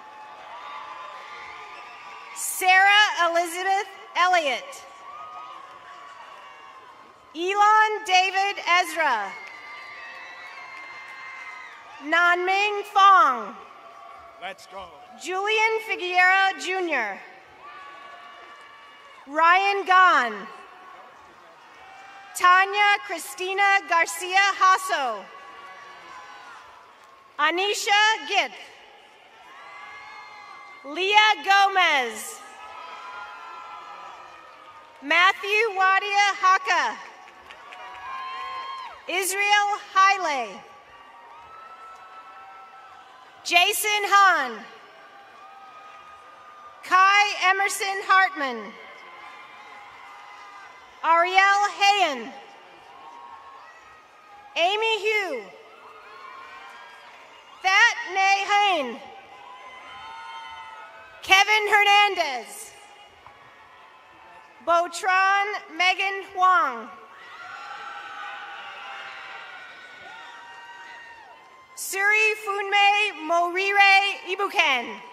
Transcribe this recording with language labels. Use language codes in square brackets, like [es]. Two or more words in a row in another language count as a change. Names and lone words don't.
[en] Sarah Elizabeth Elliott. Elon David Ezra. Nanming Fong. Let's go. Julian Figueroa Jr. Ryan Gahn. Tanya Cristina Garcia Hasso. Anisha Gith. Leah Gomez. Matthew Wadia Haka. Israel Haile. Jason Hahn. Kai Emerson Hartman. Ariel Hayen. Amy Hugh. That Nay Hain. Kevin Hernandez. Botron Megan Huang. Suri Funme Morire Ibuken.